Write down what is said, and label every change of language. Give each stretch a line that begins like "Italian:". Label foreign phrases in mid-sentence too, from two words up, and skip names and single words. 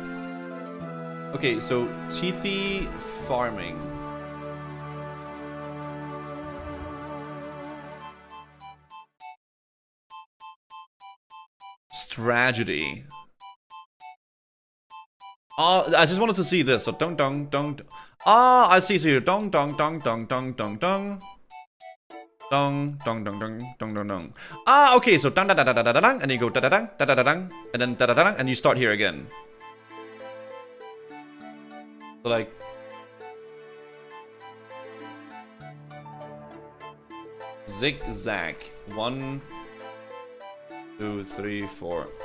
English: Okay, so Teethy farming. Strategy. Oh, I just wanted to see this. So dong dong dong. Ah, I see here. Dong dong dong dong dong dong dong. Dong dong dong dong dong dong dong. Ah, okay. So dang da da da da da dang, and you go da da dang da da da dang, and then da da da dang, and you start here again. So like. Zigzag. 1, 2, 3, 4.